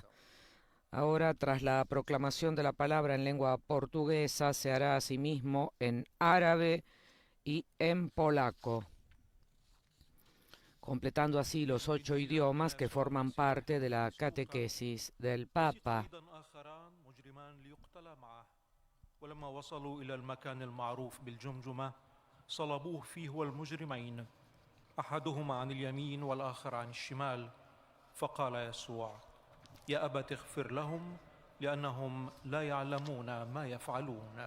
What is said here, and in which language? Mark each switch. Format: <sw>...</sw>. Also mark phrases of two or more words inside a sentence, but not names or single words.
<es>Ahora, tras la proclamación de la palabra en lengua portuguesa, se hará asimismo en árabe y en polaco, completando así los 8 idiomas que forman parte de la catequesis del Papa.</es> <ar>ولما وصلوا إلى المكان المعروف بالجمجمة صلبوه فيه والمجرمين أحدهما عن اليمين والآخر عن الشمال فقال يسوع يا أبت اغفر لهم لأنهم لا يعلمون ما يفعلون.</ar>